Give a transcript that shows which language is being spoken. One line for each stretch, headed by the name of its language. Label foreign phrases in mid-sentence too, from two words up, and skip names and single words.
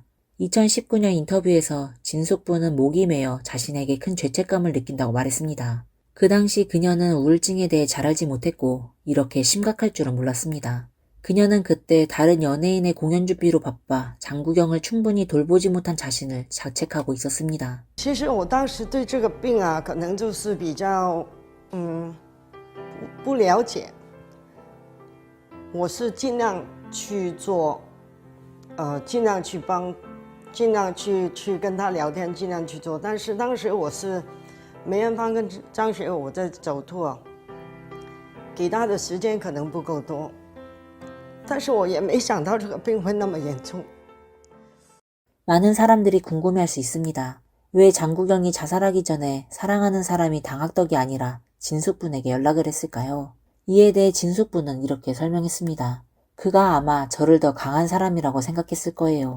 Korean: 2019년 인터뷰에서 진숙부는 목이 메어 자신에게 큰 죄책감을 느낀다고 말했습니다. 그 당시 그녀는 우울증에 대해 잘 알지 못했고 이렇게 심각할 줄은 몰랐습니다. 그녀는 그때 다른 연예인의 공연 준비로 바빠 장구경을 충분히 돌보지 못한 자신을 자책하고 있었습니다.
Chinese: 其实我当时对这个病啊，可能就是比较不了解。我是尽量去做，尽量去帮，尽量去跟他聊天，尽量去做。但是当时我是梅艳芳跟张学友我在走托，给他的时间可能不够多，但是我也没想到这个病会那么严重。
Korean: 많은 사람들이 궁금해할 수 있습니다. 왜 장구경이 자살하기 전에 사랑하는 사람이 당학덕이 아니라 진숙분에게 연락을 했을까요? 이에 대해 진숙분은 이렇게 설명했습니다. 그가 아마 저를 더 강한 사람이라고 생각했을 거예요.